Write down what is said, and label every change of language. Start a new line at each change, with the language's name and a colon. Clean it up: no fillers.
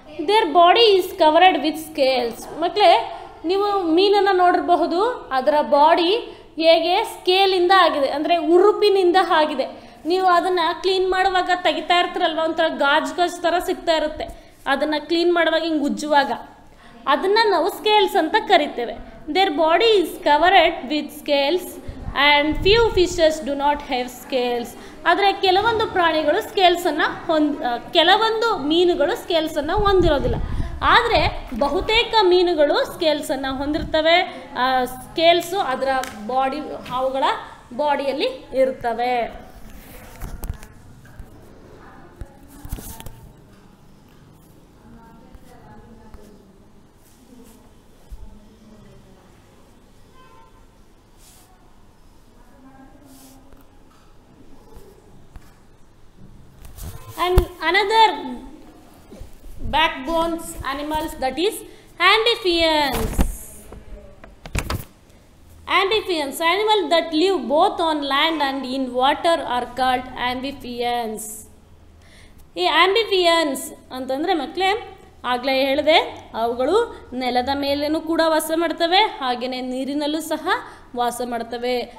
English: Their body is covered with scales.
Kannada: ಮಕ್ಕಳೇ, ನೀವು ಮೀನನ್ನು ನೋಡಿರಬಹುದು. ಅದರ ಬಾಡಿ ಹೇಗೆ ಸ್ಕೇಲಿಂದ ಆಗಿದೆ ಅಂದರೆ ಉರುಪಿನಿಂದ ಆಗಿದೆ. ನೀವು ಅದನ್ನು ಕ್ಲೀನ್ ಮಾಡುವಾಗ ತೆಗಿತಾ ಇರ್ತೀರಲ್ವ, ಒಂಥರ ಗಾಜು ಥರ ಸಿಗ್ತಾ ಇರುತ್ತೆ. ಅದನ್ನು ಕ್ಲೀನ್ ಮಾಡುವಾಗ ಹಿಂಗೆ ಉಜ್ಜುವಾಗ ಅದನ್ನು ನಾವು ಸ್ಕೇಲ್ಸ್ ಅಂತ ಕರಿತೇವೆ.
English: Their body is covered with scales and few fishes do not have scales.
Kannada: ಆದರೆ ಕೆಲವೊಂದು ಪ್ರಾಣಿಗಳು ಸ್ಕೇಲ್ಸನ್ನು ಕೆಲವೊಂದು ಮೀನುಗಳು ಸ್ಕೇಲ್ಸನ್ನು ಹೊಂದಿರೋದಿಲ್ಲ. ಆದರೆ ಬಹುತೇಕ ಮೀನುಗಳು ಸ್ಕೇಲ್ಸನ್ನು ಹೊಂದಿರ್ತವೆ. ಸ್ಕೇಲ್ಸು ಅದರ ಅವುಗಳ ಬಾಡಿಯಲ್ಲಿ ಇರ್ತವೆ.
English: another backbones animals, that is amphibians. Amphibians, animals that live both on land and in water, are called amphibians.
Kannada: ಈ ಆಂಬಿಫಿಯನ್ಸ್ ಅಂತಂದರೆ ಮಕ್ಕಳೇ ಆಗಲೇ ಹೇಳಿದೆ, ಅವುಗಳು ನೆಲದ ಮೇಲೇನೂ ಕೂಡ ವಾಸ ಮಾಡ್ತವೆ, ಹಾಗೆಯೇ ನೀರಿನಲ್ಲೂ ಸಹ ವಾಸ ಮಾಡ್ತವೆ.